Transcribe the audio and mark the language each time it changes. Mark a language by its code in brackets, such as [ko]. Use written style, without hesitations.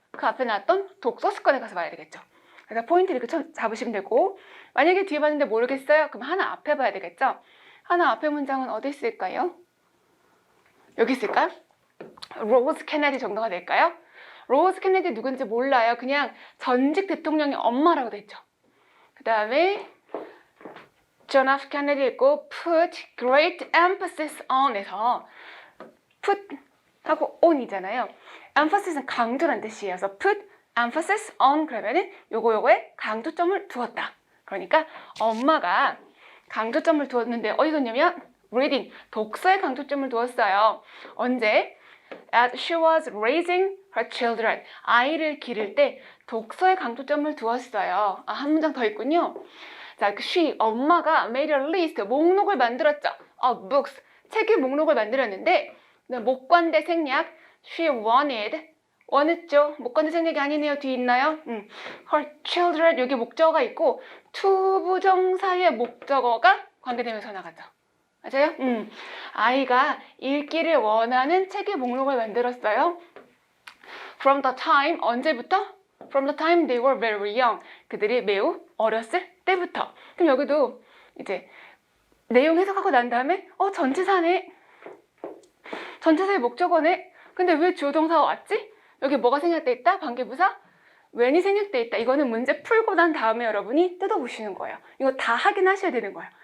[ko] 그 앞에 나왔던 독서 습관에 가서 말해야 되겠죠. 그래서 포인트를 이렇게 잡으시면 되고 만약에 뒤에 봤는데 모르겠어요? 그럼 하나 앞에 봐야 되겠죠. 하나 앞에 문장은 어디 있을까요? 여기 있을까요? 로즈 케네디 정도가 될까요? 로즈 케네디 누군지 몰라요. 그냥 전직 대통령의 엄마라고 돼 있죠. 그 다음에 John F. Kennedy 있고 [en] put great emphasis on [ko] 에서 put 하고 on이잖아요. emphasis 강조란 뜻이에요. 그래서 [en] put emphasis on [ko] 그러면은 요거에 강조점을 두었다. 그러니까 엄마가 강조점을 두었는데 어디 뒀냐면 reading, 독서에 강조점을 두었어요. 언제? [en] As she was raising her children. [ko] 아이를 기를 때 독서에 강조점을 두었어요. 한 문장 더 있군요. 자, she, 엄마가 [en] made a list, [ko] 목록을 만들었죠. [en] of books, [ko] 책의 목록을 만들었는데 목관대 생략, she 원했죠. 목관대 생략이 아니네요. 뒤에 있나요? [en] her children, [ko] 여기 목적어가 있고 투부정사의 목적어가 관계되면서 나가죠. 맞아요? 아이가 읽기를 원하는 책의 목록을 만들었어요. [en] From the time, [ko] 언제부터? [en] From the time they were very young. [ko] 그들이 매우 어렸을 때부터. 그럼 여기도 이제 내용 해석하고 난 다음에 전치사네. 전치사의 목적어네. 근데 왜 주어 동사가 왔지? 여기 뭐가 생략돼 있다? 관계부사? when이 생략돼 있다. 이거는 문제 풀고 난 다음에 여러분이 뜯어보시는 거예요. 이거 다 확인하셔야 되는 거예요.